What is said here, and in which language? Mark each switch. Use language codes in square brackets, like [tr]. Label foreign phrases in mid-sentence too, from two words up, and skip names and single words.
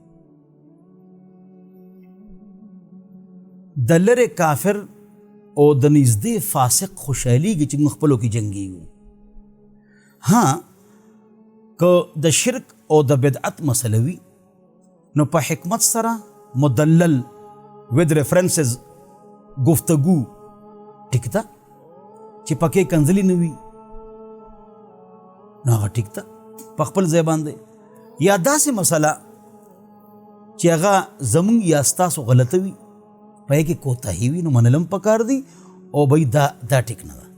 [ps] د لرې کافر او د نږدې فاسق خوشحالېږي چې موږ خپلو کې جنګېږو. که د شرک او د بدعت مسله وي نو په حکمت سره مدلل [en] with references [ps] گفتگو ټیک ده، چې پکې کنځلې نه وي نو هغه ټیک ده په خپل ځای باندې. یا داسې مسله چې هغه زمونږ یا ستاسو غلطه وي، پای کې کوتاهي وي، نو منلم پکار دی او بھئی دا ټیک نه ده.